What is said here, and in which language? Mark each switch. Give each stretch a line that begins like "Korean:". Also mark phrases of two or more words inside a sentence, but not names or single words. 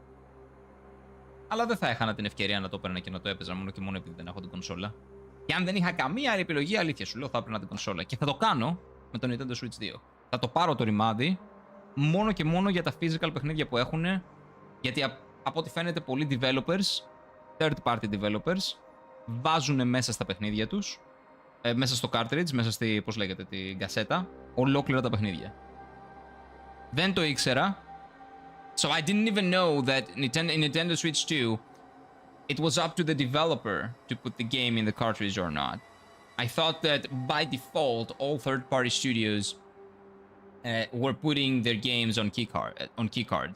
Greek: Αλλά δεν θα έχανα την ευκαιρία να το έπαιρνα και να το έπαιζα μόνο και μόνο επειδή δεν έχω την κονσόλα. Και αν δεν είχα καμία άλλη επιλογή, αλήθεια σου λέω, θα έπαιρνα την κονσόλα. Και θα το κάνω με το Nintendo Switch 2. Θα το πάρω το ρημάδι μόνο και μόνο για τα physical παιχνίδια που έχουν. Γιατί από ό,τι φαίνεται πολλοί
English: developers, third party developers,
Greek: βάζουν μέσα στα παιχνίδια τους, μέσα στο cartridge, μέσα στη, πώς λέγεται, την κασέτα, ολόκληρα τα παιχνίδια. Δεν το ήξερα.
English: So I didn't even know that in Nintendo Switch 2, it was up to the developer to put the game in the cartridge or not. I thought that by default, all third-party studios were putting their games on keycards.